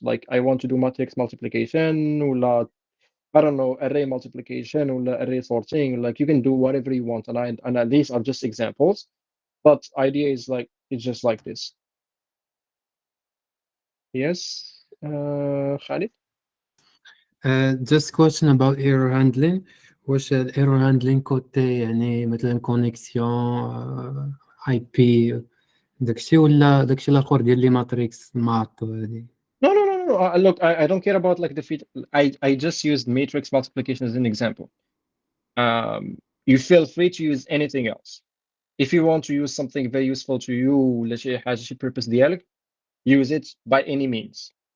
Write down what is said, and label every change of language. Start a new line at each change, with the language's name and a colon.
English: Like I want to do matrix multiplication, or I don't know, array multiplication, or array sorting. Like you can do whatever you want. And these are just examples. But idea is like it's just like this. Yes, Khalid. Just question about error handling.
Arabic: واش الايرور هاندلين كوتي يعني مثلا كونيكسيون اي بي داكشي ولا داكشي الاخر ديال لي ماتريكس مات وهادي؟
English: No. Look, I don't care about like the feature. I just used matrix multiplication as an example. You feel free to use anything else. If you want to use something very useful to you, let's say has a purpose dialog, use it by any means.